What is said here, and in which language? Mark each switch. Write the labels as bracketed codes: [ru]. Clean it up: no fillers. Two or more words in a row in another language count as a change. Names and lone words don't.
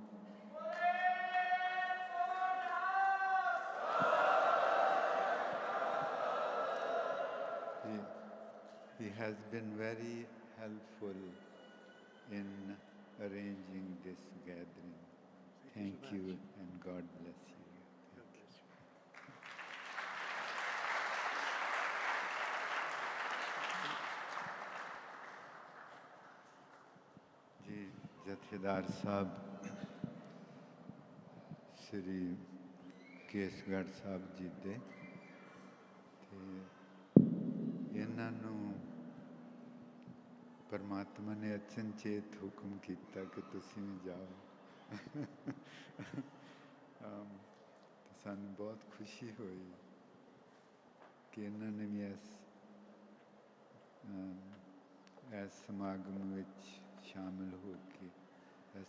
[en] He has been very helpful in arranging this gathering. Thank you, and God bless you. [pa] जी जथेदार साहब श्री केसगढ़ साहब जी ਦੇ ਤੇ ਇਹਨਾਂ ਨੂੰ ਪਰਮਾਤਮਾ ਨੇ ਅਚਨਚੇਤ ਹੁਕਮ ਕੀਆ ਕਿ ਤੁਸੀਂ ਭੀ ਜਾਓ ਤੋ ਸਾਨੂੰ ਬਹੁਤ ਖ਼ੁਸ਼ੀ ਹੁਈ ਕਿ ਇਨ੍ਹੋਂ ਨੇ ਭੀ ਇਸ ਸਮਾਗਮ ਵਿਚ ਸ਼ਾਮਿਲ ਹੋ ਕੇ ਇਸ